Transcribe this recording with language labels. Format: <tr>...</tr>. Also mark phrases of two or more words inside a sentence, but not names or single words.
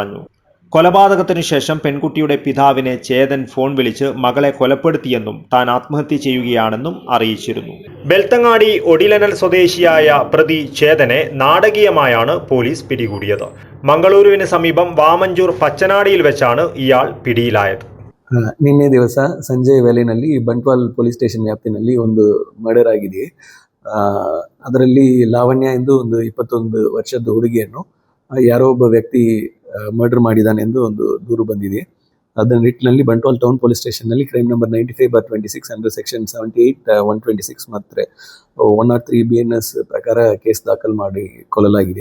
<ml>കൊലപാതകത്തിനു ശേഷം പെൺകുട്ടിയുടെ പിതാവിനെ ചേതൻ ഫോൺ വിളിച്ച് മകളെ കൊലപ്പെടുത്തിയെന്നും താൻ ആത്മഹത്യ ചെയ്യുകയാണെന്നും അറിയിച്ചിരുന്നു. ബെൽത്തങ്ങാടി ഒടിലനൽ സ്വദേശിയായ പ്രതി ചേതനെ നാടകീയമായാണ് പോലീസ് പിടികൂടിയത്. മംഗളൂരുവിന് സമീപം വാമഞ്ചൂർ പച്ചനാടിയിൽ വെച്ചാണ് ഇയാൾ പിടിയിലായത്.</ml> <kn>ನಿನ್ನೆ ದಿವಸ ಸಂಜೆ ವೇಳೆಯಲ್ಲಿ ಬಂಟ್ವಾಲ್ ಪೊಲೀಸ್ ಸ್ಟೇಷನ್ ವ್ಯಾಪ್ತಿನಲ್ಲಿ ಒಂದು ಮರ್ಡರ್ ಆಗಿದೆ. ಅದರಲ್ಲಿ ಲಾವಣ್ಯ ಎಂದು ಒಂದು 21 ವರ್ಷದ ಹುಡುಗಿಯನ್ನು ಯಾರೋ ಒಬ್ಬ ವ್ಯಕ್ತಿ ಮರ್ಡರ್ ಮಾಡಿದ್ದಾನೆ ಎಂದು ಒಂದು ದೂರು ಬಂದಿದೆ. ಅದರ ನಿಟ್ಟಿನಲ್ಲಿ ಬಂಟ್ವಾಲ್ ಟೌನ್ ಪೊಲೀಸ್ ಸ್ಟೇಷನ್ನಲ್ಲಿ</kn> <en>crime number</en> <kn>95/26</kn> <en>under section</en> <kn>78/126 ಮತ್ತು 103 BNS ಪ್ರಕಾರ ಕೇಸ್ ದಾಖಲು ಮಾಡಿ ಕೊಲ್ಲಲಾಗಿದೆ.</kn>